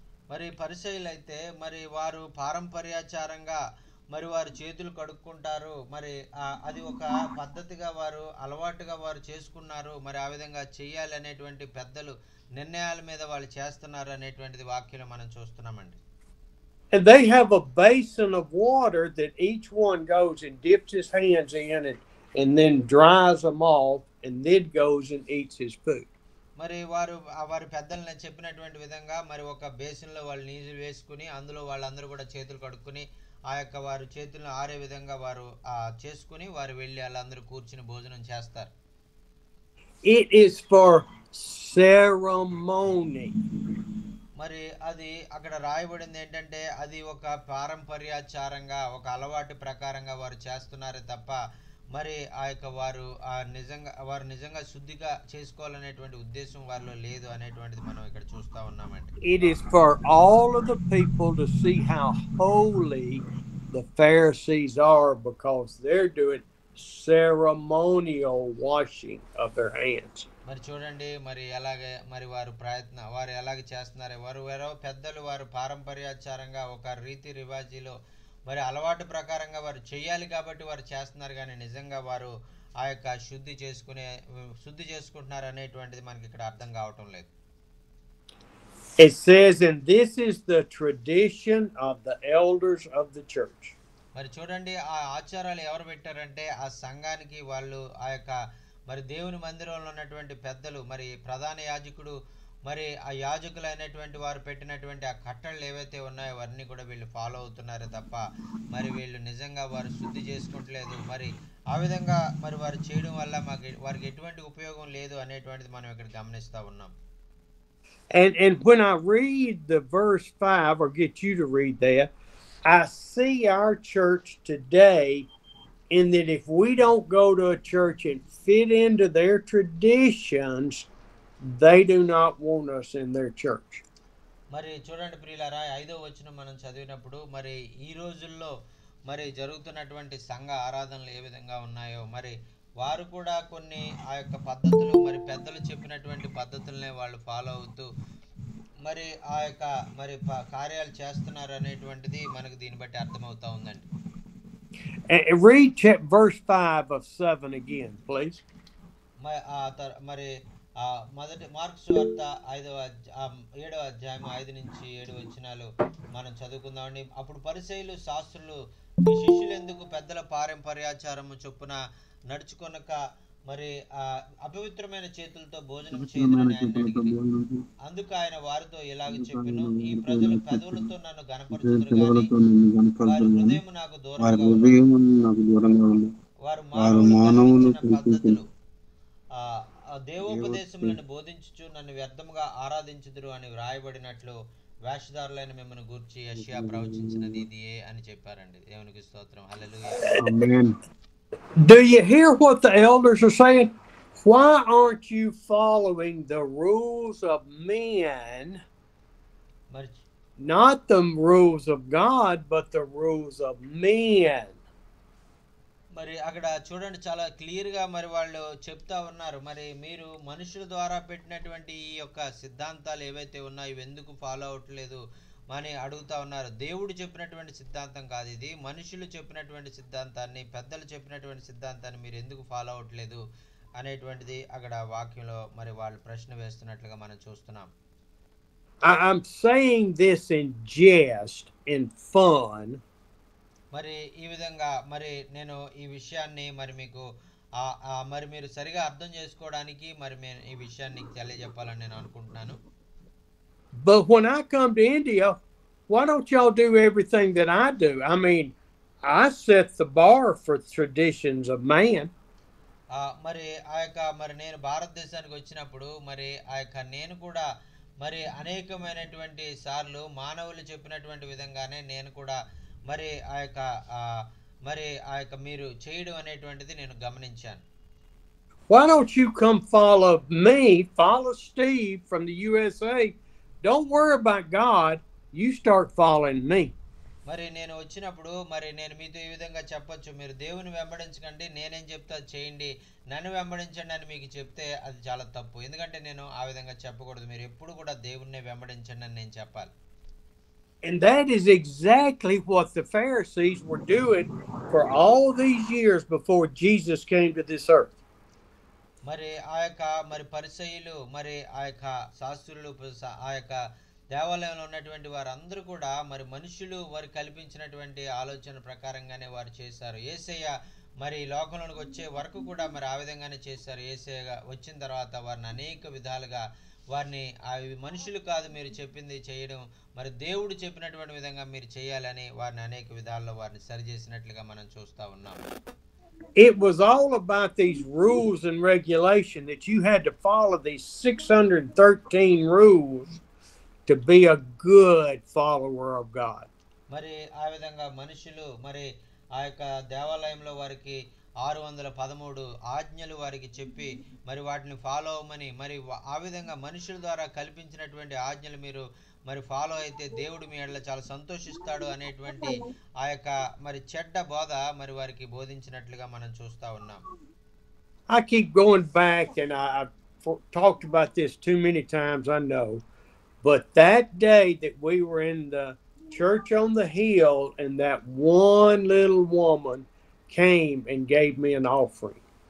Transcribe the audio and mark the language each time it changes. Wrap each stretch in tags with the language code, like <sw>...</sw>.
<te>మరి పరిసయ్యులు అయితే మరి వారు పారంపర్యాచారంగా మరి వారు చేతులు కడుక్కుంటారు, మరి అది ఒక పద్ధతిగా వారు అలవాటుగా వారు చేసుకున్నారు, మరి ఆ విధంగా చెయ్యాలి అనేటువంటి పెద్దలు నిర్ణయాల మీద వాళ్ళు చేస్తున్నారు అనేటువంటిది వాక్యంలో మనం చూస్తున్నామండి.</te> <en>And they have a basin of water that each one goes and dips his hands in and then dries them off and then goes and eats his food.</en> <te>మరి వారి పెద్దలను చెప్పినటువంటి విధంగా మరి ఒక బేసిన్లో వాళ్ళు నీళ్ళు వేసుకుని అందులో వాళ్ళందరూ కూడా చేతులు కడుక్కుని ఆ యొక్క వారు చేతులను ఆరే విధంగా వారు చేసుకుని వారు వెళ్ళి వాళ్ళందరూ కూర్చుని భోజనం చేస్తారు.</te> <en>It is for ceremony.</en> <te>మరి అది అక్కడ రాయబడింది ఏంటంటే అది ఒక పారంపర్యాచారంగా ఒక అలవాటు ప్రకారంగా వారు చేస్తున్నారే తప్ప మరి ఆ యొక్క వారు నిజంగా శుద్ధిగా చేసుకోవాలనేటువంటి ఉద్దేశం వారిలో లేదు అనేటువంటిది మనం ఇక్కడ చూస్తా ఉన్నామండి.</te> <en>It is for all of the people to see how holy the Pharisees are because they're doing ceremonial washing of their hands.</en> <te>మరి చూడండి మరి వారు ఎలాగే చేస్తున్నారు, వారు పెద్దలు వారు పారంపర్యాచారంగా ఒక రీతి రివాజీలో మరి అలవాటు ప్రకారంగా వారు చేయాలి కాబట్టి వారు చేస్తున్నారు, కానీ నిజంగా వారు ఆ యొక్క శుద్ధి చేసుకుంటున్నారు అనేటువంటిది మనకి ఇక్కడ అర్థం కావటం లేదు.</te> <en>It says, and this is the tradition of the elders of the church.</en> <te>మరి చూడండి ఆ ఆచారాలు ఎవరు పెట్టారంటే ఆ సంఘానికి వాళ్ళు ఆ యొక్క మరి దేవుని మందిరంలో ఉన్నటువంటి పెద్దలు మరి ప్రధాన యాజకుడు మరి ఆ యాజకులు అయినటువంటి వారు పెట్టినటువంటి ఆ కట్టళ్ళు ఏవైతే ఉన్నాయో అవన్నీ కూడా వీళ్ళు ఫాలో అవుతున్నారే తప్ప మరి వీళ్ళు నిజంగా వారు శుద్ధి చేసుకుంటలేదు. మరి ఆ విధంగా మరి వారు చేయడం వల్ల వారికి ఎటువంటి ఉపయోగం లేదు అనేటువంటిది మనం ఇక్కడ గమనిస్తా ఉన్నాం.</te> <en>And when I read the verse 5 or get you to read that, I see our church today in that if we don't go to a church and fit into their traditions, they do not want us in their church.</en> <te>మరి చూడండి ప్రియులారా, 5వ వచనం మనం చదివినప్పుడు మరి ఈ రోజుల్లో మరి జరుగుతున్నటువంటి సంఘ ఆరాధనలు ఏ విధంగా ఉన్నాయో మరి వారు కూడా కొన్ని ఆ యొక్క పద్ధతులు మరి పెద్దలు చెప్పినటువంటి పద్ధతులనే వాళ్ళు ఫాలో అవుతూ మరి ఆ యొక్క మరి కార్యాలు చేస్తున్నారు అనేటువంటిది మనకు దీన్ని బట్టి అర్థమవుతా ఉందండి.</te> <en>Read verse 5 of 7 again, please.</en> <te>మరి మొదటి మార్కు సువార్త 7వ అధ్యాయం 5 నుంచి 7 వచనాలు మనం చదువుకుందామండి. అప్పుడు పరిసయ్యులు శాస్త్రులు ఈ శిష్యులు ఎందుకు పెద్దల పారంపర్యాచారము చొప్పున నడుచుకొనక మరి అపవిత్రమైన చేతులతో భోజనం చేయదని అందుకు ఆయన వారితో ఇలాగ చెప్పెను, ఈ ప్రజలు పెదవులతో నన్ను గణపరచుదురు గాని వారి హృదయం నాకు దూరంగా ఉంది. వారు మానవులు పద్ధతులు దేవోపదేశములను బోధించుచు నన్ను వ్యర్థముగా ఆరాధించుదురు అని వ్రాయబడినట్లు వేషధారులైన మిమ్మల్ని గూర్చి యెషయా ప్రవచించినది ఇదియే అని చెప్పారండి. దేవునికి స్తోత్రం. హల్లెలూయా.</te> <en>Do you hear what the elders are saying? why aren't you following the rules of men, మరి not the rules of God, but the rules of men?</en> <te>మరి అక్కడ చూడండి చాలా క్లియర్గా మరి వాళ్ళు చెప్తా ఉన్నారు, మరి మీరు మనుషుల ద్వారా పెట్టినటువంటి ఈ యొక్క సిద్ధాంతాలు ఏవైతే ఉన్నాయో ఇవి ఎందుకు ఫాలో అవ్వట్లేదు అని అడుగుతా ఉన్నారు. దేవుడు చెప్పినటువంటి సిద్ధాంతం కాదు ఇది, మనుషులు చెప్పినటువంటి సిద్ధాంతాన్ని, పెద్దలు చెప్పినటువంటి సిద్ధాంతాన్ని మీరు ఎందుకు ఫాలో అవ్వట్లేదు అనేటువంటిది అక్కడ వాక్యంలో మరి వాళ్ళు ప్రశ్న వేస్తున్నట్లుగా మనం చూస్తున్నాం.</te> <en>I'm saying this in jest, in fun.</en> <te>మరి ఈ విధంగా మరి నేను ఈ విషయాన్ని మరి మీకు మరి మీరు సరిగా అర్థం చేసుకోవడానికి మరి నేను ఈ విషయాన్ని తెలియజెప్పాలని నేను అనుకుంటున్నాను.</te> <en>But when I come to India, why don't y'all do everything that I do? I mean, I set the bar for traditions of man.</en> <te>మరి ఆ యొక్క మరి నేను భారతదేశానికి వచ్చినప్పుడు మరి ఆ యొక్క నేను కూడా మరి అనేకమైనటువంటి సార్లు మానవులు చెప్పినటువంటి విధంగానే నేను కూడా మరి ఆ యొక్క మీరు చేయడం అనేటువంటిది నేను గమనించాను.</te> <en>Why don't you come follow me, follow Steve from the USA? Don't worry about God. You start following me.</en> <te>మరి నేను వచ్చినప్పుడు మరి నేను మీతో ఈ విధంగా చెప్పొచ్చు, మీరు దేవుని వెంబడించకండి, నేనేం చెప్తా చేయండి, నన్ను వెంబడించండి అని మీకు చెప్తే అది చాలా తప్పు. ఎందుకంటే నేను ఆ విధంగా చెప్పకూడదు, మీరు ఎప్పుడు కూడా దేవుణ్ణి వెంబడించండి అని నేను చెప్పాలి.</te> <en>And that is exactly what the Pharisees were doing for all these years before Jesus came to this earth.</en> <te>మరి ఆ యొక్క మరి పరిసయ్యులు మరి ఆ యొక్క శాస్త్రులు ఆ యొక్క దేవాలయంలో ఉన్నటువంటి వారందరూ కూడా మరి మనుషులు వారు కల్పించినటువంటి ఆలోచన ప్రకారంగానే వారు చేశారు. యేసయ్య మరి లోకంలోకి వచ్చే వరకు కూడా మరి ఆ విధంగానే చేశారు. యేసయ్య వచ్చిన తర్వాత వారిని అనేక విధాలుగా వారిని అవి మనుషులు కాదు మీరు చెప్పింది చేయడం, మరి దేవుడు చెప్పినటువంటి విధంగా మీరు చేయాలని వారిని అనేక విధాల్లో వారిని సరిచేసినట్లుగా మనం చూస్తూ ఉన్నాము.</te> <en>It was all about these rules and regulation that you had to follow these 613 rules to be a good follower of God.</en> <te>మరి ఆ విధంగా మనుషులు మరి ఆ యొక్క దేవాలయంలో వారికి 613 ఆజ్ఞలు వారికి చెప్పి మరి వాటిని ఫాలో అవ్వమని, మరి ఆ విధంగా మనుషుల ద్వారా కల్పించినటువంటి ఆజ్ఞలు మీరు మరి ఫాలో అయితే దేవుడు మీ ఎడల చాలా సంతోషిస్తాడు అనేటువంటి ఆ యొక్క మరి చెడ్డ బోధ మరి వారికి బోధించినట్లుగా మనం చూస్తా ఉన్నాం.</te> <en>I keep going back, and I've talked about this too many times, I know. But that day that we were in the church on the hill, and that one little woman came and gave me an offering.</en>